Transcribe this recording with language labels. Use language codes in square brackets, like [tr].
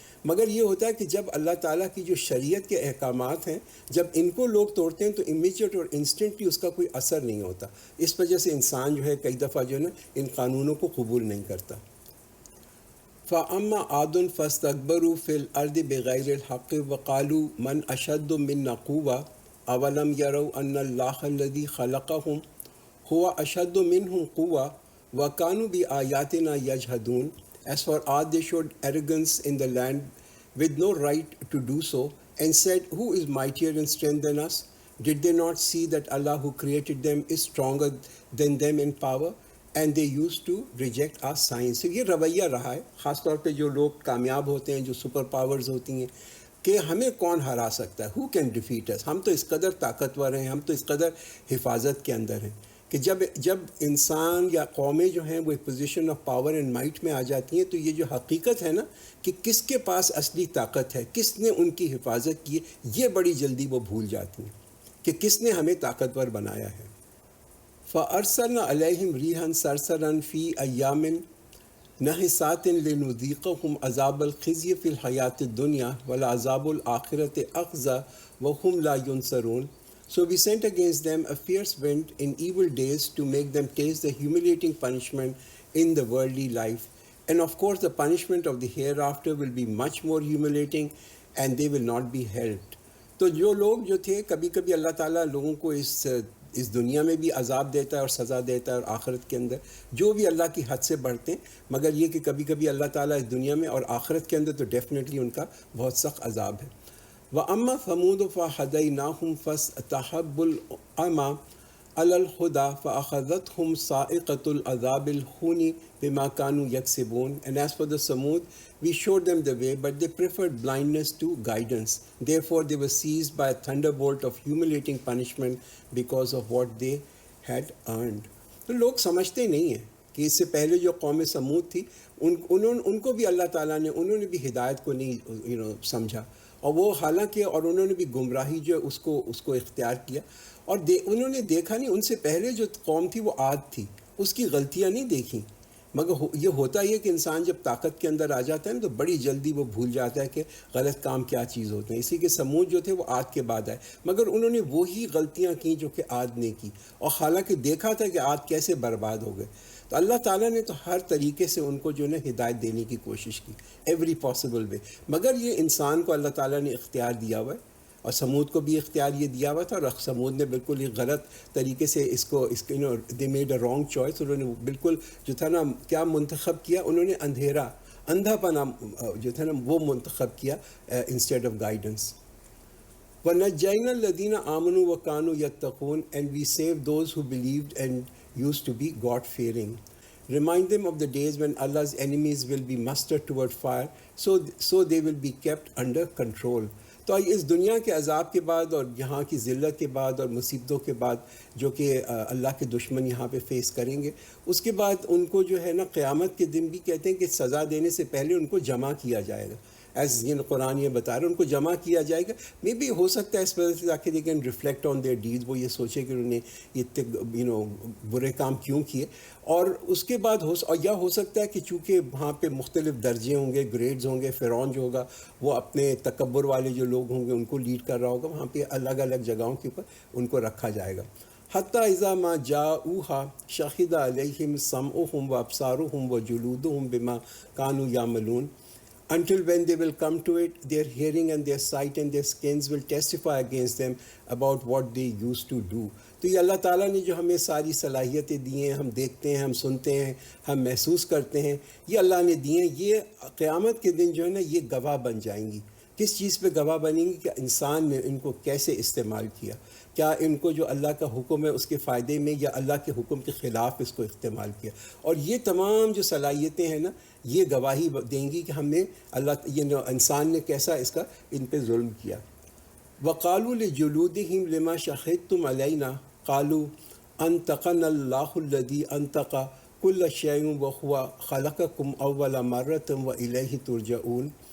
[ur] مگر یہ ہوتا ہے کہ جب اللہ تعالیٰ کی جو شریعت کے احکامات ہیں، جب ان کو لوگ توڑتے ہیں تو امیجیٹ اور انسٹنٹلی اس کا کوئی اثر نہیں ہوتا۔ اس وجہ سے انسان جو ہے کئی دفعہ جو ہے نا ان قانونوں کو قبول نہیں کرتا۔ [ar] فَأَمَّا عَادٌ فَاسْتَكْبَرُوا فِي الْأَرْضِ بِغَيْرِ الْحَقِّ وَقَالُوا مَنْ أَشَدُّ مِنَّا قُوَّةً أَوَلَمْ يَرَوْا أَنَّ اللَّهَ الَّذِي خَلَقَهُمْ هُوَ أَشَدُّ مِنْهُمْ قُوَّةً وَكَانُوا بِآيَاتِنَا يَجْحَدُونَ. [en] As for ours they showed arrogance in the land with no right to do so, and said, Who is mightier in strength than us? Did they not see that Allah who created them is stronger than them in power? And they used to reject our signs. [ur] یہ رویہ رہا ہے، خاص طور پہ جو لوگ کامیاب ہوتے ہیں، جو سپر پاورز ہوتی ہیں، کہ ہمیں کون ہرا سکتا ہے، [en] who can defeat us؟ [ur] ہم تو اس قدر طاقتور ہیں، ہم تو اس قدر حفاظت کے اندر ہیں کہ جب انسان یا قومیں جو ہیں وہ ایک [en] position of power and might [ur] میں آ جاتی ہیں تو یہ جو حقیقت ہے نا کہ کس کے پاس اصلی طاقت ہے، کس نے ان کی حفاظت کی، یہ بڑی جلدی وہ بھول جاتی ہیں کہ کس نے ہمیں طاقتور بنایا ہے۔ [ar] فَأَرْسَلْنَا عَلَيْهِمْ رِيحًا صَرْصَرًا فِي أَيَّامٍ نَحِسَاتٍ لِنُذِيقَهُمْ عَذَابَ الْخِزْيِ فِي الْحَيَاةِ الدُّنْيَا وَلَعَذَابُ الْآخِرَةِ أَخْزَىٰ وَهُمْ لَا يُنصَرُونَ. [en] So we sent against them a fierce wind in evil days to make them taste the humiliating punishment in the worldly life. And of course the punishment of the hereafter will be much more humiliating and they will not be helped. [ur] تو جو لوگ جو تھے، کبھی کبھی اللہ تعالیٰ لوگوں کو اس دنیا میں بھی عذاب دیتا ہے اور سزا دیتا ہے، اور آخرت کے اندر جو بھی اللہ کی حد سے بڑھتے ہیں، مگر یہ کہ کبھی کبھی اللہ تعالیٰ اس دنیا میں اور آخرت کے اندر تو ڈیفینیٹلی ان کا بہت سخت عذاب ہے۔ [ar] وَأَمَّا ثَمُودُ فَهَدَيْنَاهُمْ فَاسْتَحَبُّوا الْعَمَىٰ عَلَى الْهُدَىٰ فَأَخَذَتْهُمْ صَاعِقَةُ الْعَذَابِ الْهُونِ بِمَا كَانُوا يَكْسِبُونَ. [en] And as for the Samud, we showed them the way, but they preferred blindness to guidance. Therefore they were seized by a thunderbolt of humiliating punishment because of what they had earned. [ur] تو لوگ سمجھتے نہیں ہیں کہ اس سے پہلے جو قوم سمود تھی ان کو بھی اللہ تعالیٰ نے، انہوں نے بھی ہدایت کو نہیں سمجھا، اور وہ حالانکہ اور انہوں نے بھی گمراہی جو ہے اس کو اختیار کیا، اور انہوں نے دیکھا نہیں، ان سے پہلے جو قوم تھی وہ عاد تھی، اس کی غلطیاں نہیں دیکھیں۔ مگر یہ ہوتا ہی ہے کہ انسان جب طاقت کے اندر آ جاتا ہے نا تو بڑی جلدی وہ بھول جاتا ہے کہ غلط کام کیا چیز ہوتے ہیں۔ اسی کے سمود جو تھے وہ عاد کے بعد آئے، مگر انہوں نے وہی غلطیاں کی جو کہ عاد نے کی، اور حالانکہ دیکھا تھا کہ عاد کیسے برباد ہو گئے۔ تو اللہ تعالیٰ نے تو ہر طریقے سے ان کو جو ہے ہدایت دینے کی کوشش کی، [en] every possible way, [ur] مگر یہ انسان کو اللہ تعالیٰ نے اختیار دیا ہوا ہے، اور سمود کو بھی اختیار یہ دیا ہوا تھا، اور سمود نے بالکل ہی غلط طریقے سے اس کو [en] they made a wrong choice, [ur] انہوں نے بالکل جو تھا نا کیا منتخب کیا، انہوں نے اندھا پنا جو تھا نا وہ منتخب کیا [en] Instead of guidance. [ar] وَنَجَّيْنَا الَّذِينَ آمَنُوا وَكَانُوا يَتَّقُونَ. [en] And we saved those who believed and used to be God-fearing. Remind them of the days when Allah's enemies will be mustered toward fire, so they will be kept under control. [ur] تو اس دنیا کے عذاب کے بعد اور یہاں کی ذلت کے بعد اور مصیبتوں کے بعد جو کہ اللہ کے دشمن یہاں پہ فیس کریں گے، اس کے بعد ان کو جو ہے نا قیامت کے دن بھی کہتے ہیں کہ سزا دینے سے پہلے ان کو جمع کیا جائے گا، ایز قرآن یہ بتا رہے ہیں، ان کو جمع کیا جائے گا۔ [en] maybe [ur] ہو سکتا ہے اس وجہ سے تاکہ [en] they can reflect on their deeds, [ur] وہ یہ سوچے کہ انہوں نے یہ برے کام کیوں کیے، اور اس کے بعد یا ہو سکتا ہے کہ چونکہ وہاں پہ مختلف درجے ہوں گے، گریڈز ہوں گے، فرعون جو ہوگا وہ اپنے تکبر والے جو لوگ ہوں گے ان کو لیڈ کر رہا ہوگا، وہاں پہ الگ الگ جگہوں کے اوپر ان کو رکھا جائے گا۔ [ar] حتیٰ اذا ما جاؤہا شہد علیہم سمعہم وابصارہم وجلودہم بما کانوا یعملون. [en] Until when they will come to it, their hearing and their sight and their skins will testify against them about what they used to do. [ur] تو یہ اللہ تعالیٰ نے جو ہمیں ساری صلاحیتیں دی ہیں، ہم دیکھتے ہیں، ہم سنتے ہیں، ہم محسوس کرتے ہیں، یہ اللہ نے دی ہیں، یہ قیامت کے دن جو ہے نا یہ گواہ بن جائیں گی۔ کس چیز پہ گواہ بنیں گی؟ کہ انسان نے ان کو کیسے استعمال کیا۔ کیا ان کو جو اللہ کا حکم ہے اس کے فائدے میں یا اللہ کے حکم کے خلاف اس کو استعمال کیا. اور یہ تمام جو صلاحیتیں ہیں نا یہ گواہی دیں گی کہ ہم نے اللہ انسان نے کیسا اس کا ان پہ ظلم کیا. [ar] وقالوا لجلودهم لما شهدتم علينا قالوا انطقنا الله الذي انطق كل شيء وهو خلقكم اول مرة وإليه ترجعون.